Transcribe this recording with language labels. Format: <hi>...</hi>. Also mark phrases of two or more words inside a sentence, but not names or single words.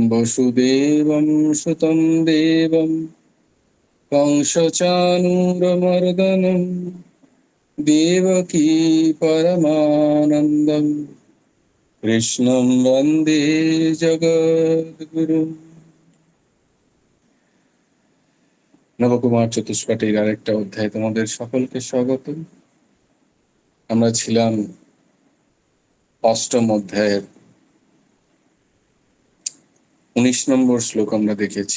<sa>वसुदेवं सुतं देवं कंसचानूरमर्दनं देवकी परमानन्दं कृष्णं वन्दे जगद्गुरुम्।</sa> <bn>নবকুমার চতুষ্পাঠীর আরেকটা অধ্যায় তোমাদের সকলকে স্বাগত। আমরা ছিলাম অষ্টম অধ্যায়ের 19 নম্বর শ্লোক আমরা দেখেছি।</bn>